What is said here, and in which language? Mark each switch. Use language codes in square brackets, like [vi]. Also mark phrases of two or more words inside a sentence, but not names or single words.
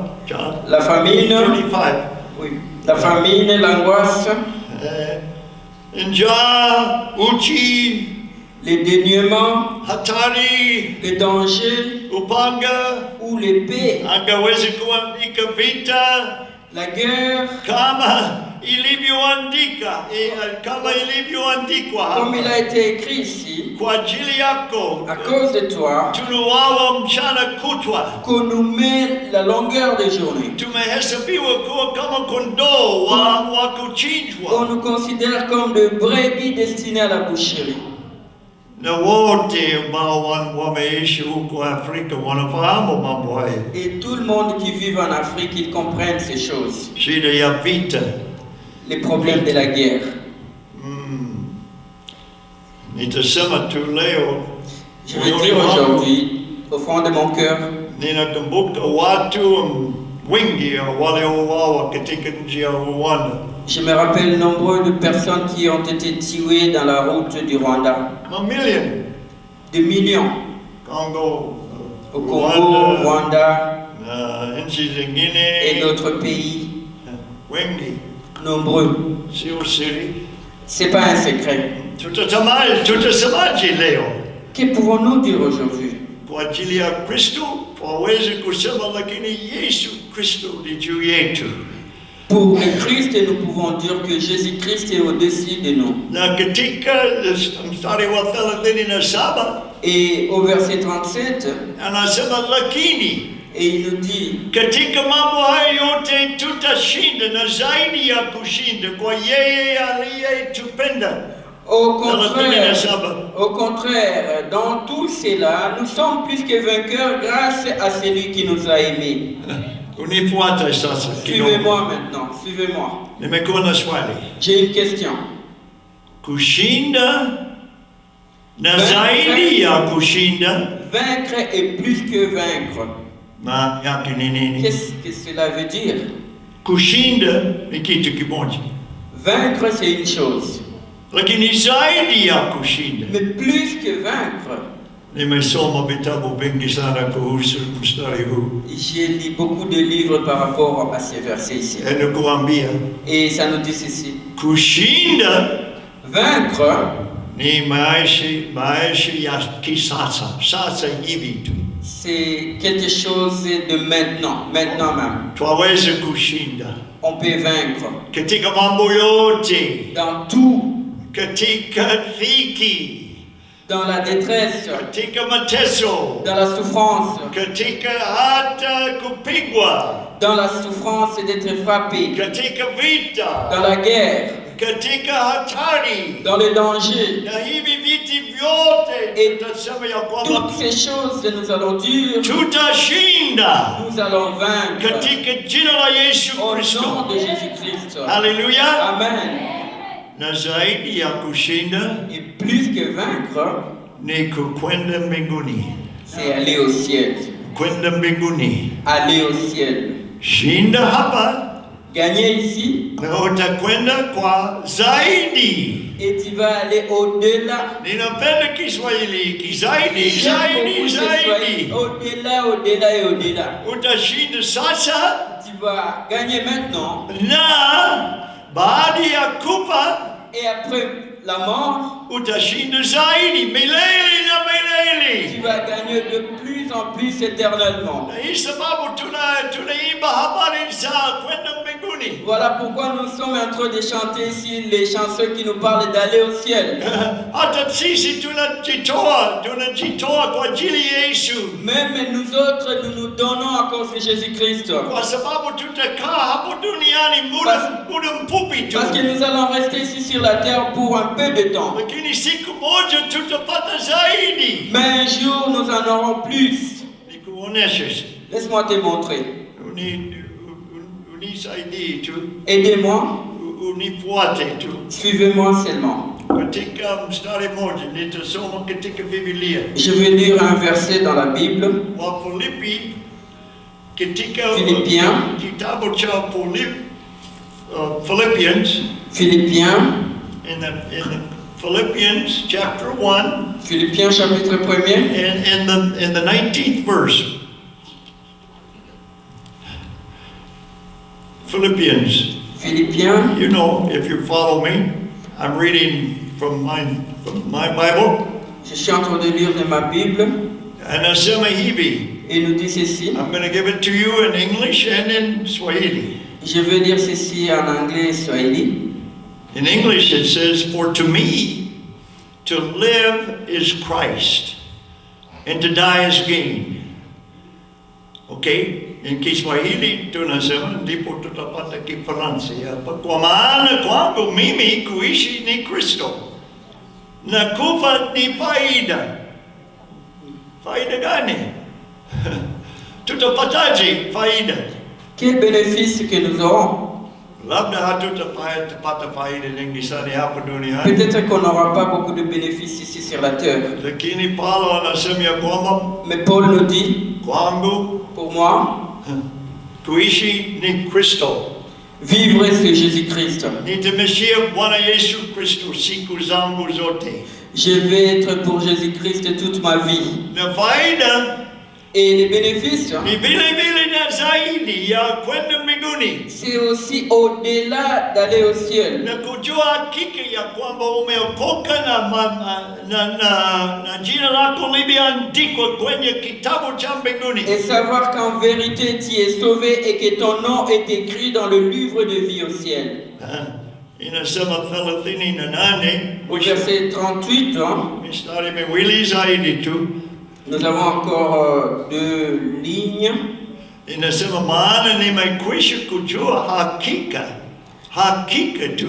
[fr] La famine. 35. Oui. La famine, l'angoisse. [sw] Njaa, uchi, [fr] Les dénuements. [sw] hatari, [fr] Les dangers. [sw] upanga, [fr] Ou l'épée. [sw] angawezi kuandika vita [fr] La guerre. [sw] kama ilivyoandikwa [fr] Comme il [sw] hapa. [fr] a été écrit ici. [sw] Kwa ajili yako [fr] À cause de toi. [sw] tuliuawa mchana kutwa, [fr] Qu'on nous met la longueur des journées. [sw] tumehesabiwa kuwa kama kondoo wa kuchinjwa. [fr] On nous considère comme de brebis destinées à la boucherie. [sw] Na wote ambao wameishi huko Afrika wanafahamu mambo haya. [fr] Et tout le monde qui vit en Afrique, ils comprennent ces choses. [sw] Shida ya vita. [fr] Les problèmes de la guerre. [sw] Nitasema tu leo, [fr] Je vais dire aujourd'hui, au fond de mon cœur, [sw] ninakumbuka watu wengi waliouawa katika nchi ya Rwanda. [fr] je me rappelle nombreux de personnes qui ont été tuées dans la route du Rwanda. Des millions. Congo, Au Congo, [sw] Rwanda nchi zingine [fr] et d'autres pays. [sw] wengi, [fr] Nombreux. [sw] sio siri. [fr] C'est pas un secret. [sw] Tutasemaje leo? [fr] Que pouvons-nous dire aujourd'hui? [sw] Kwa ajili ya Kristo waweze kusema, lakini Yesu Kristo ni juu yetu. [fr] Pour le Christ, nous pouvons dire que Jésus-Christ est au-dessus de nous. [sw] Na katika mstari wa 37 [fr] Et au verset 37, [sw] anasema lakini [fr] et il nous dit, [sw] katika mambo haya yote tutashinda na zaidi ya kushinda kwa yeye aliyetupenda. [fr] au contraire, dans tout cela, nous sommes plus que vainqueurs grâce à celui qui nous a aimés. [sw] Unifuata sasa kidogo. [fr] Suivez-moi maintenant, suivez-moi. [sw] Nimekuwa na swali. [fr] J'ai une question. [sw] Kushinda na zaidi ya kushinda, [fr] Vaincre est plus que vaincre. [sw] na yake ni nini? [fr] Qu'est-ce que cela veut dire? [sw] Kushinda ni kitu kimoja, [fr] Vaincre, c'est une chose. [sw] lakini zaidi ya kushinda [fr] Mais plus que vaincre, [sw] Nimesoma vitabu vingi sana kuhusu mstari huu. [fr] J'ai lu beaucoup de livres par rapport à ces versets ici. [sw] Nikuambia [fr] Et ça nous dit ceci. [sw] kushinda [fr] Vaincre, [sw] ni maisha ya kisasa, sasa hivi tu. [fr] c'est quelque chose de maintenant même. [sw] Twaweza kushinda [fr] On peut vaincre [sw] katika mambo yote, [fr] dans tout, [sw] katika dhiki, [fr] dans la détresse, [sw] katika mateso, [fr] dans la souffrance, [sw] katika hata kupigwa, [fr] dans la souffrance d'être frappé, [sw] katika vita, [fr] dans la guerre, [sw] katika hatari. [fr] dans le danger. [sw] Na hivi viti vyote tutasema ya kwamba [fr] Toutes ces choses que nous allons dire, [sw] tutashinda [fr] nous allons vaincre [sw] katika jina la Yesu [fr] au [sw] Kristo. [fr] nom de Jésus-Christ. [sw] Haleluya. Amen. Na zaidi ya kushinda [fr] Et plus que vaincre, [sw] ni kukwenda mbinguni, [fr] c'est aller au ciel. [sw] kwenda mbinguni. [fr] Aller au ciel. [sw] Shinda hapa [fr] Gagner ici, [sw] na utakwenda kwa zaidi. [fr] et tu vas aller au-delà. [sw] Ninapenda Kiswahili, zaidi, [fr] J'aime beaucoup [sw] zaidi, [fr] ce [sw] zaidi. [fr] soir. Au-delà, au-delà et au-delà. [sw] Utashinda sasa [fr] Tu vas gagner maintenant, [sw] na baada ya kufa [fr] et après la mort, [sw] utashinda zaidi milele na [fr] tu [sw] milele. [fr] vas gagner de plus en plus éternellement. [sw] Na hii sababu tunaimba habari za kwenda mbinguni. [fr] Voilà pourquoi nous sommes en train de chanter ici les chansons qui nous parlent d'aller au ciel. [sw] Hata sisi tunajitoa kwa ajili ya Yesu, [fr] Même nous autres, nous nous donnons à cause de Jésus-Christ. [sw] kwa sababu tutakaa hapo duniani muda mfupi tu, [fr] Parce que nous allons rester ici sur la terre pour un peu de temps. [sw] lakini siku moja tutapata zaidi. [fr] Mais un jour, nous en aurons plus. [sw] Nikuoneshe, [fr] Laisse-moi te montrer. [sw] unisaidie tu, [fr] Aidez-moi, [sw] unifuate tu. [fr] suivez-moi seulement. [sw] Katika mstari moja nitasoma katika Biblia [fr] Je vais lire un verset dans la Bible. [sw] wa Filipi, katika [fr] Philippiens. [sw] kitabu cha Philippians, [fr] Philippiens, [en] in the Philippians chapter 1 [fr] Philippiens chapitre 1er, [en] in the 19th verse. Philippians, [fr] Philippiens, [en] you know, if you follow me, I'm reading from my Bible. [fr] je suis en train de lire de ma Bible [sw] Anasema hivi. [fr] et nous dit ceci. [en] I'm going to give it to you in English and in Swahili. [fr] Je vais lire ceci en anglais et swahili. [en] In English it says, "For to me, to live is Christ, and to die is gain." Okay? [sw] In Kiswahili tunasema, ndipo tutapata Kifaransa hapa. Kwa maana kwangu mimi kuishi ni Kristo, na kufa ni faida. Faida gani? Tutapataje faida? [fr] Quel bénéfice que nous aurons? [sw] Labda hatutapata faida nyingi sana hapa duniani. [fr] Peut-être qu'on n'aura pas beaucoup de bénéfices ici sur la terre. [sw] Lakini Paulo anasema ya kwamba [fr] Mais Paul nous dit, [sw] kwangu [fr] pour moi, [sw] kuishi ni Kristo. [fr] vivre c'est Jésus-Christ. [sw] Nitamshia Bwana Yesu Kristo siku zangu zote. [fr] Je vais être pour Jésus-Christ toute ma vie. [sw] Na faida [fr] Et les bénéfices, [sw] ni vile vile na zaidi ya kwenda mbinguni. [fr] c'est aussi au-delà d'aller au ciel. [sw] Na kujua hakika ya kwamba umeokoka na jina lako limeandikwa kwenye kitabu cha mbinguni. [fr] Et savoir qu'en vérité tu es sauvé et que ton nom est écrit dans le livre de vie au ciel. [sw] Inasema 38 [fr] Au verset 38, [sw] mistari miwili zaidi tu. [fr] nous avons encore 2 lignes. [sw] Inasema maana nimekwisha kujua hakika tu.